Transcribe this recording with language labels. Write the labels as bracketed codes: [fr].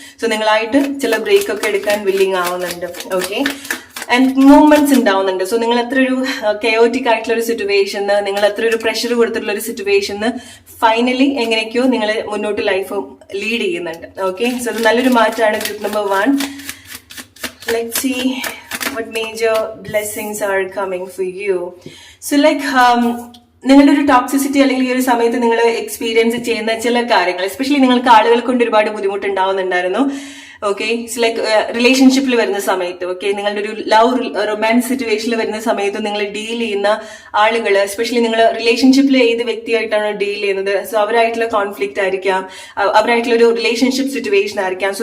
[ml] So നിങ്ങളായിട്ട് ചില break ഒക്കെ എടുക്കാൻ വില്ലിങ് ആവുന്നുണ്ട്. ഓക്കെ, ആൻഡ് മൂവ്മെന്റ്സ് ഉണ്ടാവുന്നുണ്ട്. സോ നിങ്ങൾ എത്ര ഒരു കയോറ്റിക് ആയിട്ടുള്ള ഒരു സിറ്റുവേഷന്, നിങ്ങൾ എത്ര ഒരു പ്രഷർ കൊടുത്തിട്ടുള്ള ഒരു സിറ്റുവേഷന് ഫൈനലി എങ്ങനെയൊക്കെയോ നിങ്ങൾ മുന്നോട്ട് ലൈഫ് ലീഡ് ചെയ്യുന്നുണ്ട്. ഓക്കെ, സോ അത് നല്ലൊരു മാറ്റമാണ്. Group number 1. [en] Let's see what major blessings are coming for you. [ml] So like നിങ്ങളുടെ ഒരു ടോക്സിസിറ്റി അല്ലെങ്കിൽ ഈ ഒരു സമയത്ത് നിങ്ങൾ എക്സ്പീരിയൻസ് ചെയ്യുന്ന ചില കാര്യങ്ങൾ, എസ്പെഷ്യലി നിങ്ങൾക്ക് ആളുകൾ കൊണ്ട് ഒരുപാട് ബുദ്ധിമുട്ടുണ്ടാവുന്നുണ്ടായിരുന്നു. ഓക്കെ, ലൈക്ക് റിലേഷൻഷിപ്പിൽ വരുന്ന സമയത്ത്, ഓക്കെ, നിങ്ങളുടെ ഒരു റൊമാൻസ് സിറ്റുവേഷനിൽ വരുന്ന സമയത്ത് നിങ്ങൾ ഡീൽ ചെയ്യുന്ന ആളുകൾ, എസ്പെഷ്യലി നിങ്ങൾ റിലേഷൻഷിപ്പിൽ ഏത് വ്യക്തിയായിട്ടാണ് ഡീൽ ചെയ്യുന്നത്, സോ അവരായിട്ടുള്ള കോൺഫ്ലിക്റ്റ് ആയിരിക്കാം, അവരായിട്ടുള്ള ഒരു റിലേഷൻഷിപ്പ് സിറ്റുവേഷൻ ആയിരിക്കാം.